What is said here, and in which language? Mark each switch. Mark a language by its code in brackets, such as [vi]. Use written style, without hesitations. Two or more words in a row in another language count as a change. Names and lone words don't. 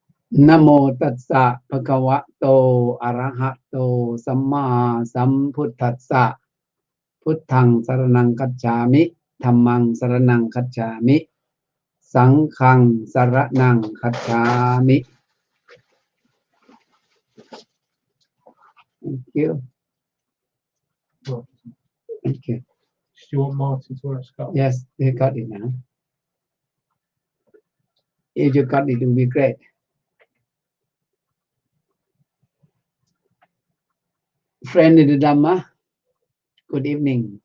[pi] Namo tassa bhagavato arahato samma sambuddhassa Puttang saranang gacchami Dhammang saranang gacchami Sanghang saranang gacchami. [en] Thank you. Thank you. Do you want Martin to wear a scarf? Yes, they got it now. If you got it, it will be great. Friend in the Dhamma, good evening.